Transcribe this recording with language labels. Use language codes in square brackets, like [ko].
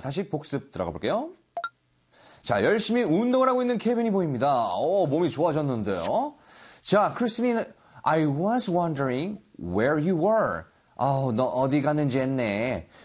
[ko] 다시 복습 들어가 볼게요. 자, 열심히 운동을 하고 있는 케빈이 보입니다. 오, 몸이 좋아졌는데요. 자, [en] 크리스틴, I was wondering where you were. [ko] 아우, 너 어디 갔는지 했네.